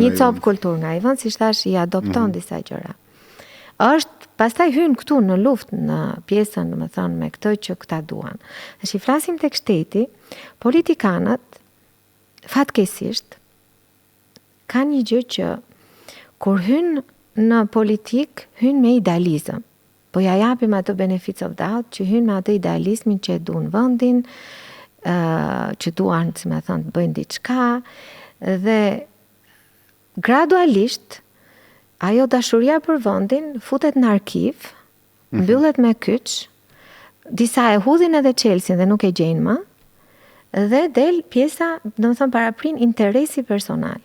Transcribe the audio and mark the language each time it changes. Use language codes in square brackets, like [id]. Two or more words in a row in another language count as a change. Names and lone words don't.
[sq] Një copë kulturë nga i vend, siç thash, i adopton disa gjëra. Pastaj hyn këtu në luftë në pjesën, domethënë me këtë që këta duan. Tash i flasim tek shteti, politikanët fatkeqësisht kanë një gjë që kur hyn në politik, hyn me idealizëm. po ja japim atë [en] benefits of doubt [sq] që hyn me atë idealismin që e duan vendin, që duan, si më thënë, të bëjnë diçka dhe gradualisht ajo dashuria për vendin futet në arkiv, mbyllet me kyç, disa e hudhin edhe Chelsea dhe nuk e gjejnë më, dhe del pjesa, domethënë paraprin interesi personal.